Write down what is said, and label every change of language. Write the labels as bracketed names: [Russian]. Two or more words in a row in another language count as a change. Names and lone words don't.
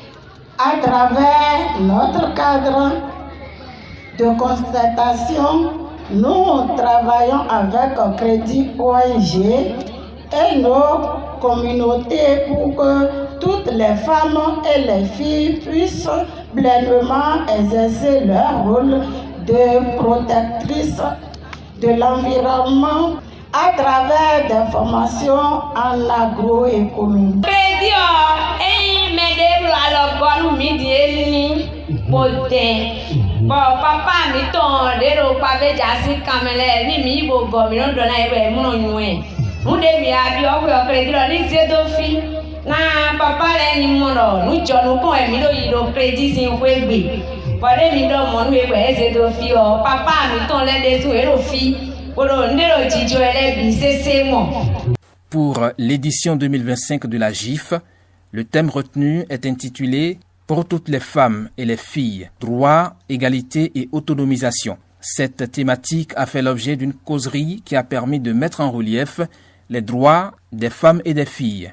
[French] À travers notre cadre de constatation, nous travaillons avec Crédit ONG et nos communautés pour que toutes les femmes et les filles puissent pleinement exercer leur rôle de protectrice de l'environnement à travers des formations en agroéconomie. [Fon] Papa mi ton de ro pa be jasi kamele ni mi bo go mi no do na ebe mu no nwe mu de mi abi o we o credit lo ni se do fi na papa le ni mo no nu jo nu kon e mi lo yi do credit sin we gbe bo de mi do mo nu e we se do fi o papa mi ton le de su e ro fi o lo nde ro jijo ele bi se mo. [French] Pour l'édition 2025 de la GIF, le thème retenu est intitulé Pour toutes les femmes et les filles, droit, égalité et autonomisation. Cette thématique a fait l'objet d'une causerie qui a permis de mettre en relief les droits des femmes et des filles.